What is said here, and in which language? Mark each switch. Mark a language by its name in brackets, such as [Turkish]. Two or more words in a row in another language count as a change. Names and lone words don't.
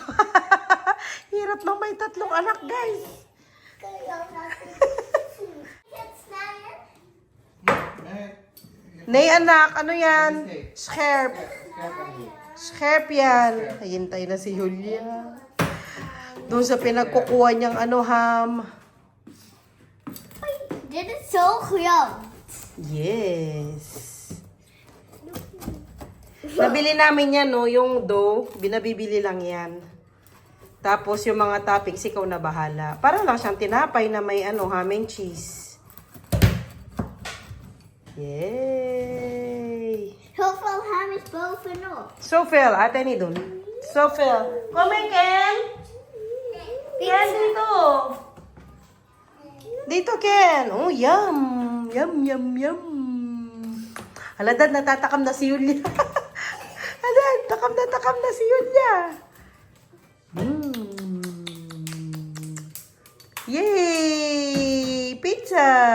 [Filipino] Hirap na may 3 anak, guys. Nay, anak, ano yan? Scarf yan. Hintay na si Julia. Doon sa pinagkukuha niyang ham. [Dutch] Dit is so groot. [Filipino] Yes. Nabili namin yan, no? Yung dough, binabibili lang yan. Tapos yung mga toppings, ikaw na bahala. Para lang siyang tinapay na may [English] ham and cheese. [Filipino] Yay! [Dutch] Hoeveel ham is bovenop? Zoveel, [Filipino] ate ni dun. [Dutch] Zoveel. Kom in, Ken. Ken, [Filipino] dito. Dito, Ken. Oh, yum. Yum. Hala, Dad, natatakam na si Yulia. Hala, takam na si Yulia. Yay! Pizza!